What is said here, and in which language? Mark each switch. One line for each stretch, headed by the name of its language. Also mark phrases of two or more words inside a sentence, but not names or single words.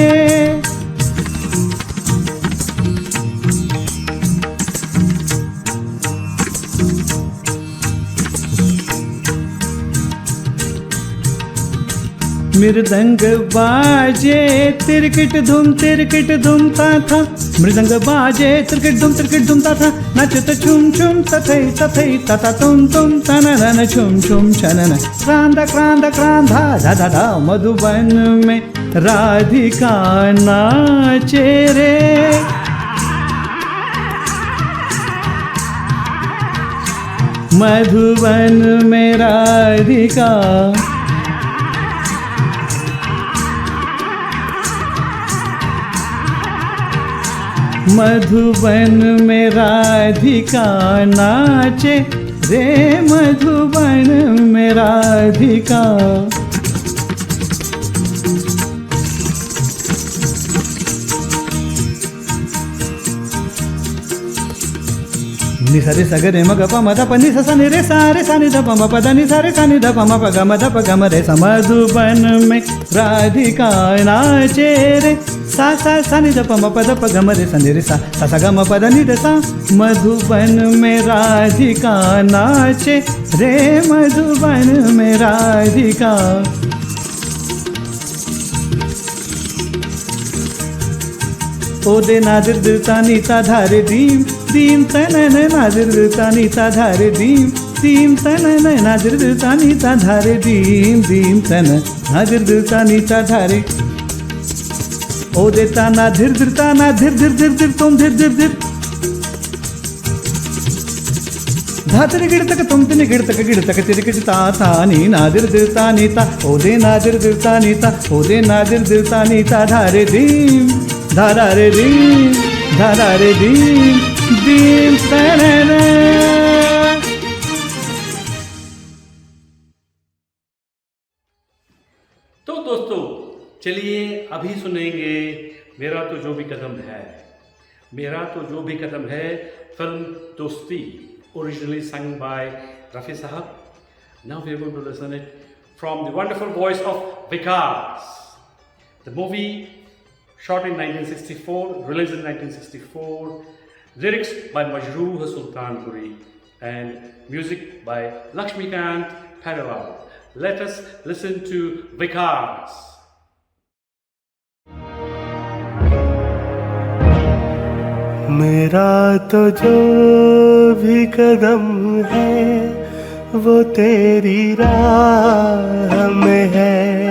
Hindi: मृदंग बाजे तिरकिट धूम ता था मृदंग बाजे तिरकिट धूम ता था नचत छुम छुम तथई तथा तुम तनन छुम छुम छनन क्रांदा क्रांदा क्रांधा धा धा धा मधुबन में राधिका नाचे रे। मधुबन में राधिका मधुबन में राधिका नाचे रे मधुबन में राधिका। नि सा रे सा ग रे म ग प म ध प नि सा सा नि रे सा नि ध प म प ध नि सा रे सा नि ध प म प ग म ध प ग म रे सा। मधुबन में राधिका नाचे रे सा नि ध प म प ध प ग म रे सा नि रे सा सा ग म प ध नि रे सा। मधुबन में राधिका नाचे रे मधुबन में राधिका। ओ दे नादिर दिलता नीता धारे दीम दीम तनन नादिर दिलता नीता धारे दीम तनन नादिर दिलता नीता धारे दीम तन नादिर दिलता नीता धारे। ओ देता ना धीर धीरता ना धीर धीर धीर धीर तुम धीर धीर धीर धातरी गिड़तक तुम तिनि गिड़तक तिरकिटता था नी नादिर दिलता नीता। ओ दे नादिर दिलता नीता ओ दे नादिर दिलता नीता धारे दीम धारा रे दीम तनन। तो दोस्तों चलिए अभी सुनेंगे मेरा तो जो भी कदम है। मेरा तो जो भी कदम है फिल्म दोस्ती
English: originally sung by Rafi Sahab. Now we are going to listen it from the wonderful voice of Vikas. The movie shot in 1964, released in 1964, lyrics by Majrooh Sultanpuri and music by Lakshmikant Pariwal. Let us listen to Vikas.
Hindi: मेरा तो जो भी कदम है वो तेरी राह में है।